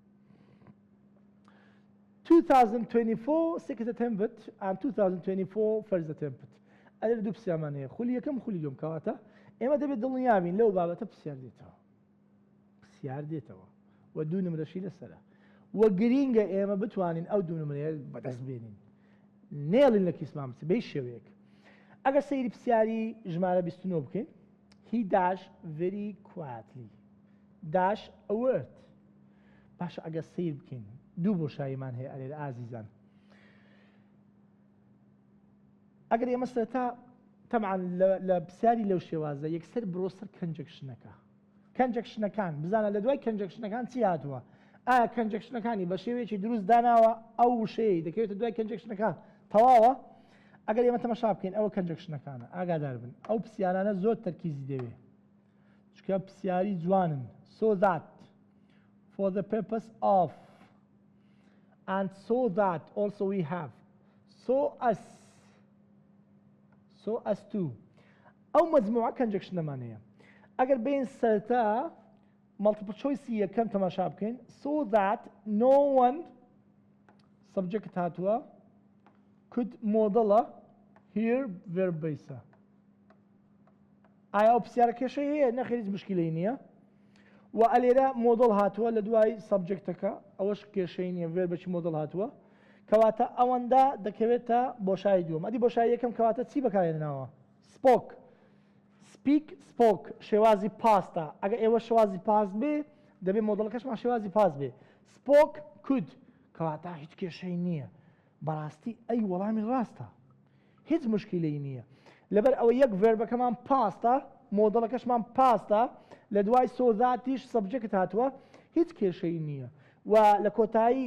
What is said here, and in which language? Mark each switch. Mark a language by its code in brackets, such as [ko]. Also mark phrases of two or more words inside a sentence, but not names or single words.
[en] 2024 second attempt and 2024 first attempt [ckb] ئەلێ دوو پرسیارمان هەیە خولی یەکەم خولی دوم کەواتە ئێمە دەبێت دڵنیابین لەو بابەتە پرسیار دێتەوە و دوو نمرەشی لەسەرە وە گرینگە ئێمە بتوانین ئەو دوو نمرەیە بەدەست بێنین نێڵین لە کیسمان بچێت بەی شێوەیەک ئەگەر سەیری پرسیاری ژمارە 29 بکەین [en] he dashed very quietly dash a word [ckb] باشە ئەگەر سەیر بکەین دوو بۆشاییمان هەیە ئەلێرە ئازیزان ئەگەر ئێمە سەرەتا تەمعان لە پرسیاری لەو شێوازە یەکسەر بڕۆسەر کەنجەکشنەکان بزانە لە دوای کەنجەکشنەکان چی هاتووە ئایا کەنجەکشنەکانی بە شێوەیەکی دروست داناوە ئەو وشەیە دەکەوێتە دوای کەنجەکشنەکان تەواوە ئەگەر ئێمە تەماشا بکەین ئەوە کەنجەکشنەکانە ئاگادار بن ئەو پرسیارانە زۆر تەرکیزی دەوێ چکە پرسیاری جوانن [en] so that for the purpose of and so that also we have so as to [ckb] ئەو مەجموعە کەنجەکشنەمانەیە ئەگەر بین سەرتا [en] multiple choice [ckb] یەکەم تەماشا بکەین [en] so that no one subject [ckb] هاتووە could مۆدەڵە [en] here verb base [ckb] ئایا ئەو پرسیارە کێشەی هەیە نەخێر هیچ مشکلەی نییە و ئەلێرە مۆدڵ هاتووە لە دوای سەبجەکتەکە ئەوەش کێشەی نییە ڤێربەکی مۆدڵ هاتووە کەواتە ئەوەندا دەکەوێتە بۆشایی دووەم ئەدی بۆشایی یەکەم کەواتە چی بەکارهێناوە [en] spoke speak spoke [ckb] شێوازی پاستە ئەگەر ئێوە شێوازی پاست بێ دەبێت مۆدڵەکەشمان شێوازی پاست بێ [en] spoke could [ckb] کەواتە هیچ کێشەی نییە بەڕاستی ئەی وەڵامی ڕاستە هیچ مشکلەی نییە لەبەر ئەوە یەک ڤێربەکەمان پاستە مۆدڵەکەشمان پاستە لە دوای سۆزاتیش سەبجەکت هاتووە هیچ کێشەی نییە و لە کۆتایی